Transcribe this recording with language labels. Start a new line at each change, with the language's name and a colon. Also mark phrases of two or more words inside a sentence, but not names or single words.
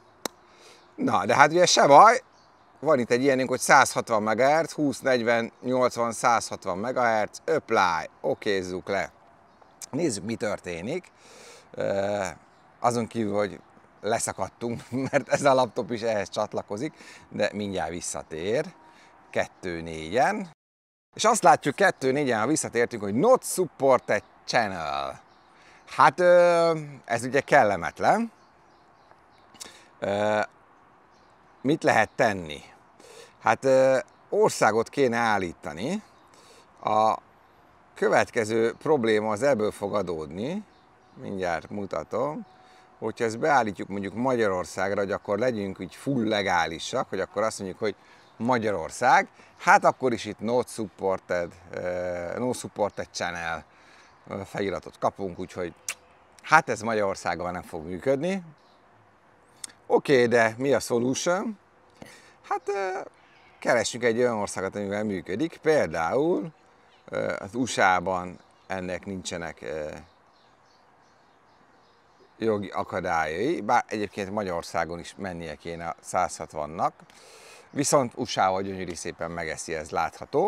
Hungarian: Na, de hát ugye se baj, van itt egy ilyenünk, hogy 160 MHz, 20-40-80-160 MHz, apply, okézzuk le. Nézzük, mi történik. Azon kívül, hogy leszakadtunk, mert ez a laptop is ehhez csatlakozik, de mindjárt visszatér 2.4-en. És azt látjuk 2.4-en, ha visszatértünk, hogy
English: not supported channel.
Hungarian: Hát ez ugye kellemetlen. Mit lehet tenni? Hát országot kéne állítani. A következő probléma az ebből fog adódni, mindjárt mutatom, hogyha ezt beállítjuk mondjuk Magyarországra, hogy akkor legyünk így full legálisak, hogy akkor azt mondjuk, hogy Magyarország, hát akkor is itt
English: no supported channel
Hungarian: feliratot kapunk, úgyhogy hát ez Magyarországon nem fog működni. Oké, de mi a solution? Hát keressünk egy olyan országot, amivel működik, például az USA-ban ennek nincsenek jogi akadályai, bár egyébként Magyarországon is mennie kéne 160-nak, viszont USA-val gyönyörű szépen megeszi, ez látható.